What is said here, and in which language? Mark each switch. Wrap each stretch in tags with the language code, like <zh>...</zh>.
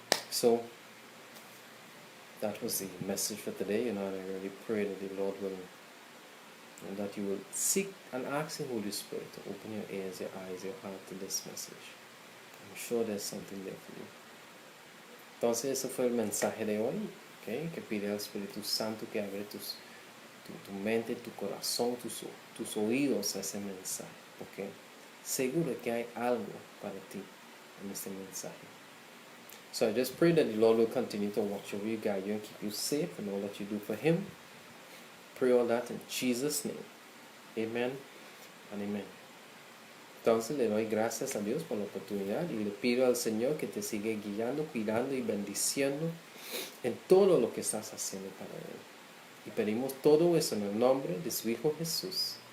<en>So, that was the message for today, and I really pray that the Lord will, and that you will seek and ask the Holy Spirit to open your ears, your eyes, your heart to this message. I'm sure there's something there for you.</en> <es>Entonces, ese fue el mensaje de hoy, ¿okay? Que pide al Espíritu Santo que abra tu mente, tu corazón, tus oídos a ese mensaje, porque seguro que hay algo para ti en este mensaje.</es> <en>So I just pray that the Lord will continue to watch over you, guide you, and keep you safe in all that you do for Him. Pray all that in Jesus' name. Amen and amen.</en> <es>Entonces le doy gracias a Dios por la oportunidad y le pido al Señor que te siga guiando, cuidando y bendiciendo en todo lo que estás haciendo para Él. Y pedimos todo eso en el nombre de su Hijo Jesús.</es>